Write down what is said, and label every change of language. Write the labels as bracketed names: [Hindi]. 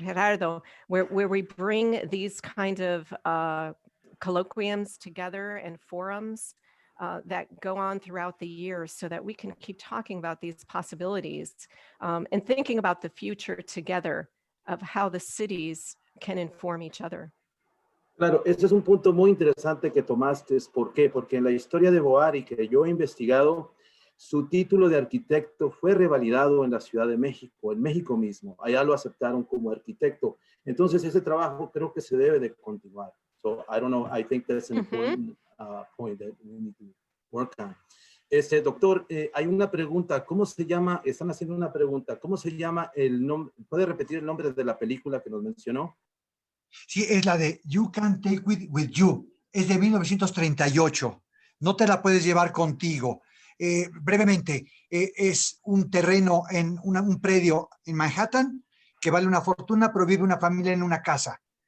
[English] Gerardo, where we bring these kind of colloquiums together and forums that go on throughout the year, so that we can keep talking about these possibilities and thinking about the future together of how the cities can inform each other. [Spanish] Claro, este es un punto muy interesante que tomaste. ¿Por qué? Porque en la historia de Boari, que yo he investigado, su título de arquitecto fue revalidado en la Ciudad de México, en México mismo. Allá lo aceptaron como arquitecto. Entonces, ese trabajo creo que se debe de continuar. [English] So, I don't know, I think that's an important point that we need to work on. [Spanish] Doctor, hay una pregunta. ¿Cómo se llama? Están haciendo una pregunta. ¿Cómo se llama el nombre? ¿Puede repetir el nombre de la película que nos mencionó? Sí, es la de You Can Take It With You. Es de 1938. No te la puedes llevar contigo. Brevemente, es un terreno en un predio en Manhattan que vale una fortuna, pero vive una familia en una casa.